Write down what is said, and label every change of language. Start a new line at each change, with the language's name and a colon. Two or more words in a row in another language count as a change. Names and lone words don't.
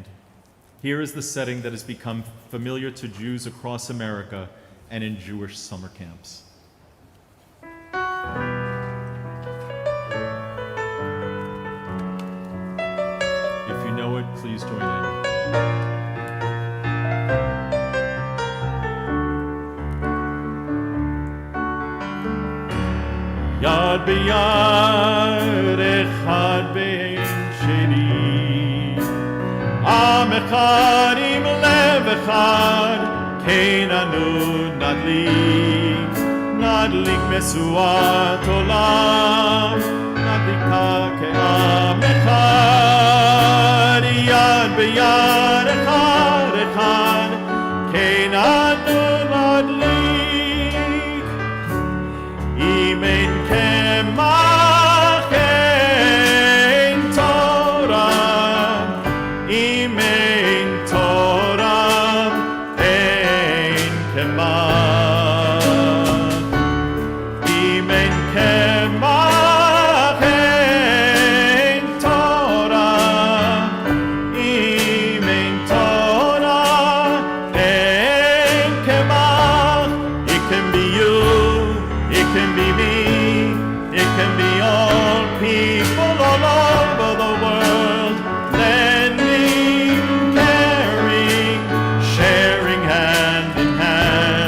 English: Here is the setting that has become familiar to Jews across America and in Jewish summer camps. If you know it, please join in.
Hebrew: יד ביד אחד בין שני, עם אחד עם לב אחד, כן אנו נדליק משואת עולם, נדליקה כעם אחד, יד ביד אחד אחד, כן אנו נדליק, אם אין קמח אין תורה, אם אין תורה אין קמח, אם אין קמח אין תורה, אם אין תורה אין קמח.
English: It can be you, it can be me, it can be all people all over the world, lending, caring, sharing hand in hand.